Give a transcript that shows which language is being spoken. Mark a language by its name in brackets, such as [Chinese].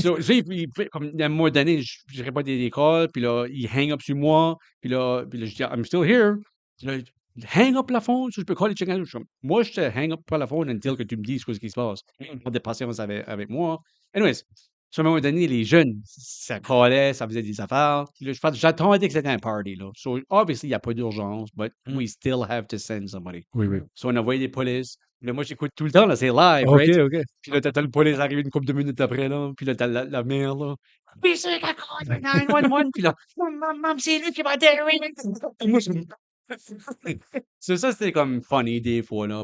[French] so, comme à un moment donné, je réponds des calls, puis là, il hang up sur moi, puis là, je dis, [English] I'm still here. [French] Puis là, hang up la phone, so je peux caller quelqu'un d'autre. Je suis comme, moi, je te hang up pas la phone until que tu me dises ce qui se passe. Pas de patience avec moi. Anyways, sur un moment donné, les jeunes, ça callait, ça faisait des affaires. Puis là, j'attendais que c'était un party, là. [English] So, obviously, [French] il n'y a pas d'urgence, [English] but we still have to send somebody. [French] Oui, oui. So, on envoyé des polices. Là, moi, j'écoute tout le temps, là, c'est live, OK, [English] right? [French] OK. Puis là, t'as le police arrive une couple de minutes après, là. Puis là, t'as la mère, là. Puis c'est la cause de 911. Puis là, maman, c'est lui qui m'a détruit. Moi, ça, c'était comme funny des fois, là.